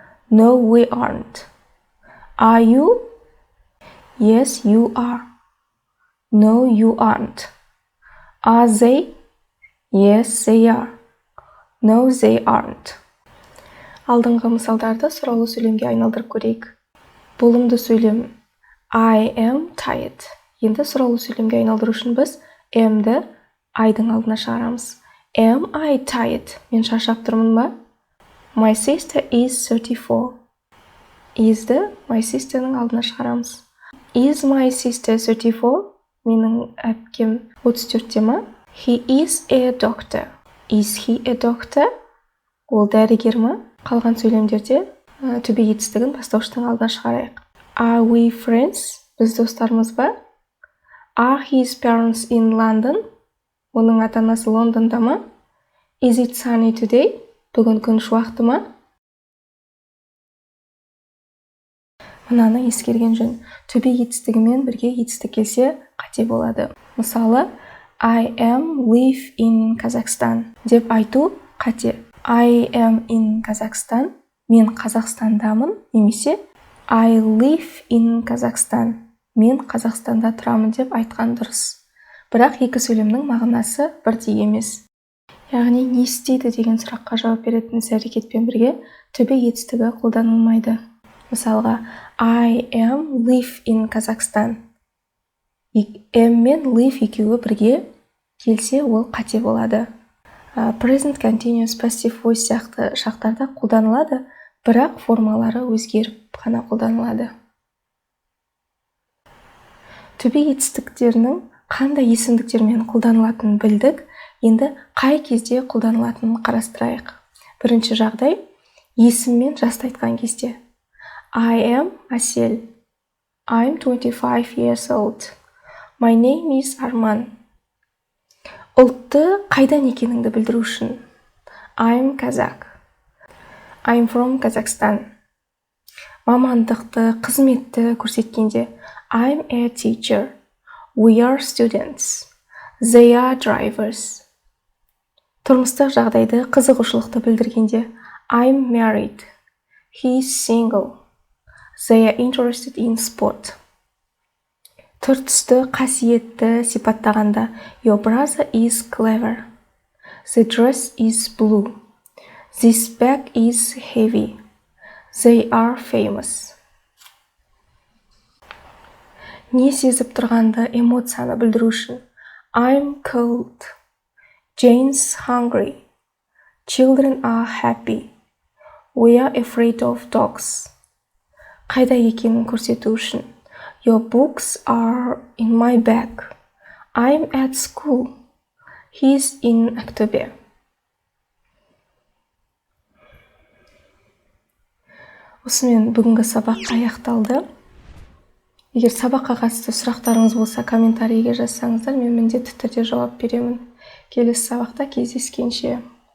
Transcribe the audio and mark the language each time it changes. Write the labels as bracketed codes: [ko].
[en] No, we aren't. Are you? Yes, you are. No, you aren't. Are they? Yes, they are. No, they aren't. [kk] Алдыңғы мысалдарды сұраулы сөйлемге айналдырып көрейік. Болымды сөйлем [en] I am tired. [kk] Енді сұраулы сөйлемге айналдыру үшін біз am-ді I-дың алдына шығарамыз. [en] Am I tired? [kk] Мен шаршап тұрмын ба? [en] My sister is 34. [kk] Is-ді my sister-ның алдына шығарамыз. [en] Is my sister 34? [kk] Менің әпкем 34-те ма? [en] He is a doctor. Is he a doctor? [kk] Ол дәрігер ма? Қалған сөйлемдерде to be етістігін бастауыштың алдына шығарайық. [en] Are we friends? [kk] Біз достармыз ба? [en] Are his parents in London? [kk] Оның ата-анасы Лондонда ма? [en] Is it sunny today? [kk] Бүгін күн шуақты ма? Мынаны ескерген жөн. To be етістігімен бірге етістік келсе қате болады. Мысалы, [en] I am live in Kazakhstan [kk] деп айту қате. [en] I am in Kazakhstan. [kk] Мен Қазақстандамын, немесе [en] I live in Kazakhstan. [kk] Мен Қазақстанда тұрамын деп айтқан дұрыс. Бірақ екі сөйлемнің мағынасы бірдей емес. Яғни не істейді деген сұраққа жауап беретін іс-әрекетпен бірге to be етістігі қолданылмайды. Мысалға, [en] I am live in Kazakhstan. [kk] Am мен live екеуі бірге келсе, ол қате болады. Present continuous passive voice сияқты шақтарда қолданылады, бірақ формалары өзгеріп қана қолданылады. To be етістіктерінің қандай есімдіктермен қолданылатынын білдік, енді қай кезде қолданылатынын қарастырайық. Бірінші жағдай, есіммен жасты айтқан кезде. [en] I am Асел. I'm 25 years old. My name is Арман. [kk] Ұлтты қайдан екеніңді білдіру үшін. [en] I'm Kazakh. I'm from Kazakhstan. [kk] Мамандықты, қызметті көрсеткенде. [en] I'm a teacher. We are students. They are drivers. [kk] Тұрмыстық жағдайды, қызығушылықты білдіргенде. [en] I'm married. He is single. They are interested in sport. [kk] Түр-түсті, қасиетті сипаттағанда. [en] Your brother is clever. The dress is blue. This bag is heavy. They are famous. [kk] Не сезіп тұрғанды, эмоцияны білдіру үшін. [en] I'm cold. Jane's hungry. Children are happy. We are afraid of dogs. [kk] Қайда екенін көрсету үшін. [en] Your books are in my bag. I'm at school. He's in Ақтөбе. [kk] Осымен бүгінгі сабақ аяқталды. Егер сабаққа қатысты сұрақтарыңыз болса, комментарийге жазсаңыздар, мен міндетті түрде жауап беремін. Келесі сабақта кездескенше.